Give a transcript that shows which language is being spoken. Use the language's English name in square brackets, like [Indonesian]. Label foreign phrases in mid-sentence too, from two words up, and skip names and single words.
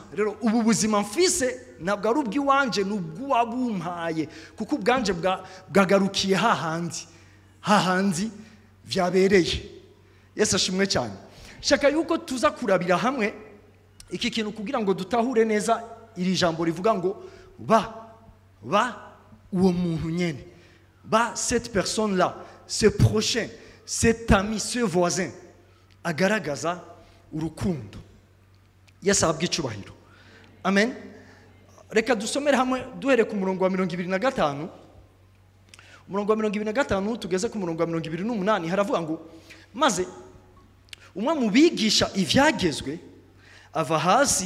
[Rundi] Rero ubu buzima mfise ntabwo ari ubw'iwanje, ni ubw'uwabumpaye, kuko ubwanje bwagarukiye hahandi vyabereye. Yesu ashimwe cyane. Shaka yuko tuza kurabira hamwe iki kintu kugira ngo dutahure neza iri jambo rivuga ngo ba uwo muntu nyene, ba [French] cette personne là, ce prochain, cet ami, ce voisin [Rundi] agaragaza urukundo. Yesu ahabwe icubahiro. Amen. Reka dusomere hamwe duhere ku murongo wa 25. umurongo wa 25 tugeze ku murongo wa 28 haravuga ngo maze umwe mu bigisha ivyagezwe ava hasi